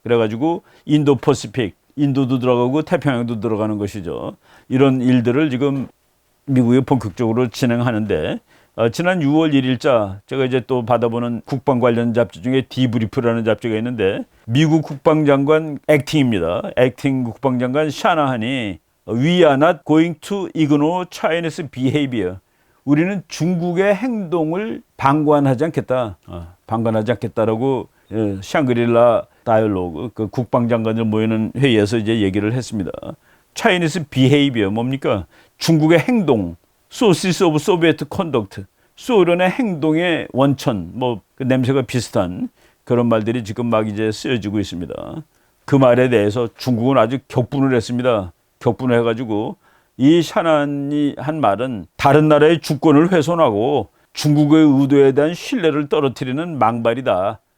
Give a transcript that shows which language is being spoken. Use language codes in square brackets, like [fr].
[ko] 그래가지고 인도 퍼시픽, 인도도 들어가고 태평양도 들어가는 것이죠. 이런 일들을 지금 미국이 본격적으로 진행하는데, 지난 6월 1일자 제가 이제 또 받아보는 국방 관련 잡지 중에 디브리프라는 잡지가 있는데, 미국 국방장관 액팅입니다. 액팅 국방장관 샤나한이 [en] We are not going to ignore Chinese behavior. [ko] 우리는 중국의 행동을 방관하지 않겠다. 방관하지 않겠다라고 샹그릴라 다이얼로그, 그 국방장관들 모이는 회의에서 이제 얘기를 했습니다. [en] Chinese behavior [ko] 뭡니까? 중국의 행동, [en] sources of Soviet conduct, [ko] 소련의 행동의 원천, 뭐 그 냄새가 비슷한 그런 말들이 지금 막 이제 쓰여지고 있습니다. 그 말에 대해서 중국은 아주 격분을 했습니다. 격분을 해가지고 이 샤난이 한 말은 다른 나라의 주권을 훼손하고 중국의 의도에 대한 신뢰를 떨어뜨리는 망발이다.